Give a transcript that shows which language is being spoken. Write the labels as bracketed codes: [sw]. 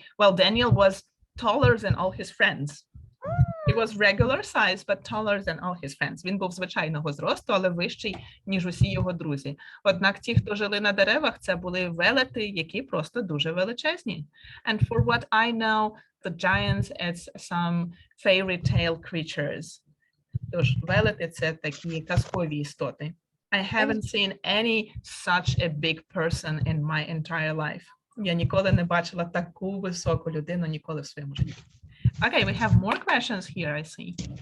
[en] Well, Daniel was taller than all his friends. He was regular size, but taller than all his friends. [uk] Він був звичайного зросту, але вищий, ніж усі його друзі. Однак ті, хто жили на деревах, це були велети, які просто дуже величезні. [en] And for what I know, the giants, it's some fairy tale creatures. [uk] Тож велети – це такі казкові істоти. [en] I haven't seen any such a big person in my entire life. [uk] Я ніколи не бачила таку високу людину ніколи в своєму житті. [en] Okay, we have more questions here, I see.